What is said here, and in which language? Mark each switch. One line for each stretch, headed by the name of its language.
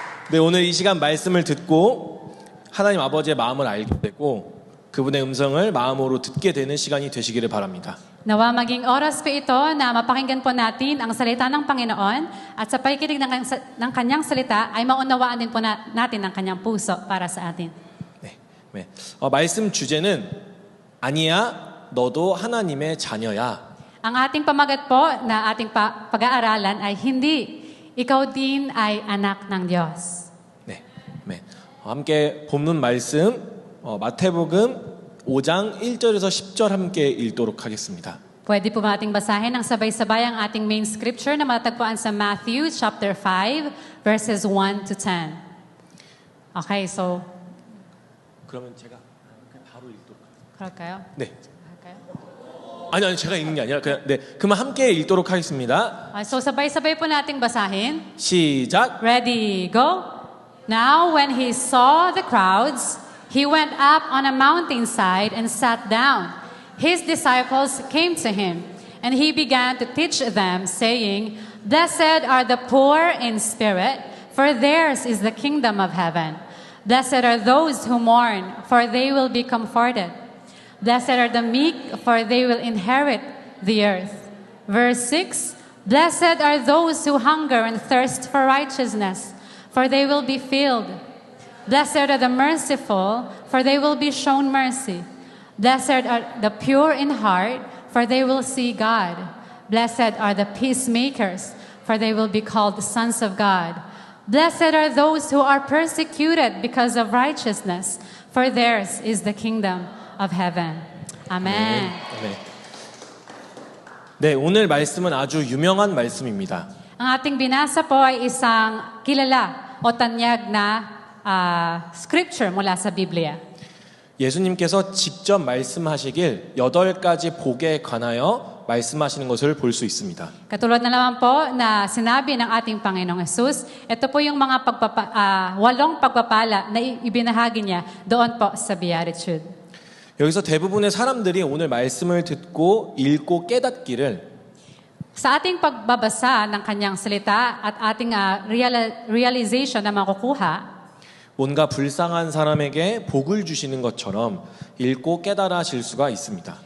Korean: 네, 오늘 이 시간 말씀을 듣고 하나님 아버지의 마음을 알게 되고 그분의 음성을 마음으로 듣게 되는 시간이 되시기를 바랍니다.
Filipino: Nawa maging oras po ito na mapakinggan po natin ang salita ng Panginoon at sa pakikinig ng kanyang salita ay maunawaan din po natin ang kanyang puso para sa atin.
Korean: 네. 말씀 주제는 아니야, 너도 하나님의 자녀야.
Filipino: Ang ating pamagat po na ating pag-aaralan ay hindi, ikaw din ay anak ng Diyos.
Korean: 네. 함께 본문 말씀 마태복음 5장 1절에서 10절 함께 읽도록 하겠습니다.
Filipino: Pwede po nating basahin ng sabay-sabay ang ating
English: main scripture
Filipino: na matatagpuan sa
English: Matthew chapter 5 verses 1 to 10. Okay, so
Korean: 그러면 제가 바로 읽도록 그럴까요? 네. 할까요? 아니 제가 읽는 게 아니라 그만 함께 읽도록 하겠습니다.
Filipino: So sabay-sabay po nating basahin.
Korean: 시작.
English: Ready, go. Now when he saw the crowds, he went up on a mountainside and sat down. His disciples came to him, and he began to teach them, saying, Blessed are the poor in spirit, for theirs is the kingdom of heaven. Blessed are those who mourn, for they will be comforted. Blessed are the meek, for they will inherit the earth. Verse 6, Blessed are those who hunger and thirst for righteousness, for they will be filled. Blessed are the merciful, for they will be shown mercy. Blessed are the pure in heart, for they will see God. Blessed are the peacemakers, for they will be called the sons of God. Blessed are those who are persecuted because of righteousness, for theirs is the kingdom of heaven. Amen.
Korean: 네. 네, 오늘 말씀은 아주 유명한 말씀입니다.
Filipino: Ang ating binasa po ay isang kilala o tanyag na scripture mula sa Biblia.
Korean: 예수님께서 직접 말씀하시길 8가지 복에 관하여 말씀하시는 것을 볼 수 있습니다.
Filipino: Katulad na naman po na sinabi ng ating Panginoong Jesus, ito po yung mga 8 pagpapala na ibinahagi niya doon po sa Beatitude.
Korean: 여기서 대부분의 사람들이 오늘 말씀을 듣고 읽고 깨닫기를
Filipino: Sa ating pagbabasa ng kanyang salita at ating realization na makukuha,
Korean: 뭔가 불쌍한 사람에게 복을 주시는 것처럼 읽고 깨달아질 수가 있습니다.